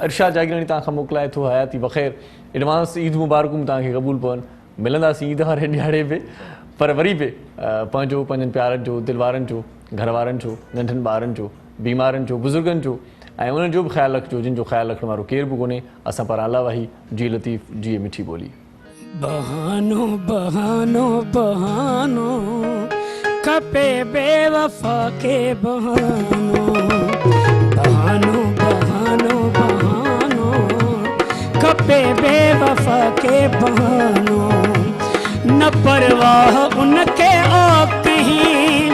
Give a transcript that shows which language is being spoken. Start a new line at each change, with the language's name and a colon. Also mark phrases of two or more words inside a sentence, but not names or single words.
Sindhi: इरशाद जागीरानी तव्हांखां मोकिलाए थो हयाती बख़ैर एडवांस ईद मुबारकूं तव्हांखे क़बूल पवनि मिलंदासीं ईद वारे ॾियारे बि पर वरी बि पंहिंजो पंहिंजनि प्यारनि जो दिलि वारनि जो घर वारनि जो नंढनि ॿारनि जो बीमारनि जो बुज़ुर्गनि जो ऐं उन्हनि जो बि ख़्यालु रखिजो जिन जो ख़्यालु रखण वारो केर बि कोन्हे असां पारां अलावा ही जी लतीफ़ जी मिठी ॿोली बहानो बहानो बहानो खपे बेवफा के बहानो बहानो बहानो बहानो खपे बेवफा के बहानो न परवाह उनके आ कहीं